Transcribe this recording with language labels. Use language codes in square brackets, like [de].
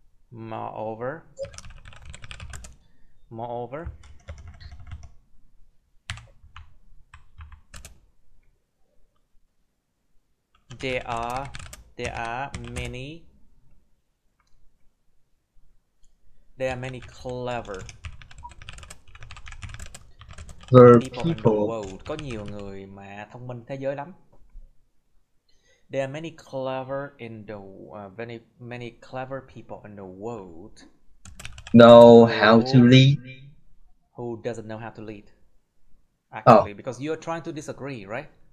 [en] Moreover, there are many clever people in the world. [vi] Có nhiều người mà thông minh thế giới lắm. [en] There are many clever many clever people in the world. Know how to lead. Who doesn't know how to lead? Actually, because you are trying to disagree, right?